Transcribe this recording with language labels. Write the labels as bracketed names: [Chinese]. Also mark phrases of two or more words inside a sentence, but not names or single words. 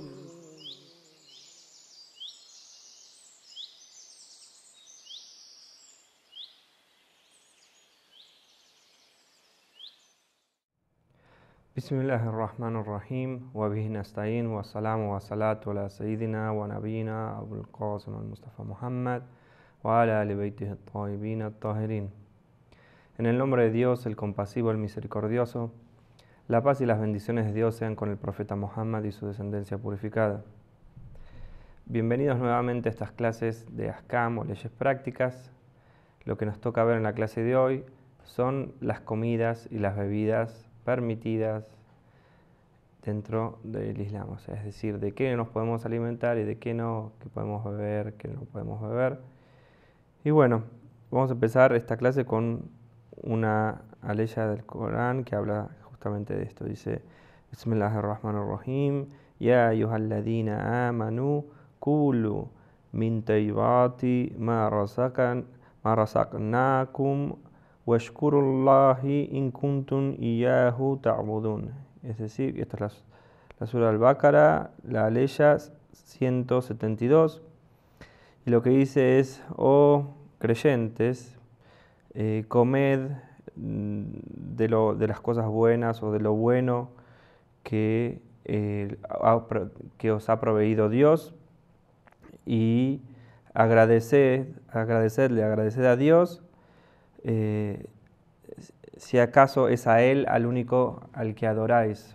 [Arabic] بسم الله الرحمن الرحيم وبه نستعين والسلام والصلاة على سيدنا ونبينا أبو القاسم المصطفى Muhammad وعلى آل بيته الطيبين الطاهرين. [Spanish] En el nombre de Dios, el compasivo, el misericordioso, la paz y las bendiciones de Dios sean con el profeta Muhammad y su descendencia purificada. Bienvenidos nuevamente a estas clases de Ahkam o leyes prácticas. Lo que nos toca ver en la clase de hoy son las comidas y las bebidas permitidas dentro del Islam, o sea, es decir, de qué nos podemos alimentar y de qué no, qué podemos beber, qué no podemos beber. Y bueno, vamos a empezar esta clase con una aleya del Corán que habla justamente de esto. Dice: [Arabic] بسم الله الرحمن الرحيم يا أيها الذين آمنوا كلوا من طيبات ما رزقناكم واشكروا لله إن كنتم إياه تعبدون. [Spanish] Es decir, esta es la sura al-Baqara, la aleya 172. Y lo que dice es: oh creyentes, comed de las cosas buenas o de lo bueno que os ha proveído Dios, y agradeced a Dios, si acaso es a Él al único al que adoráis.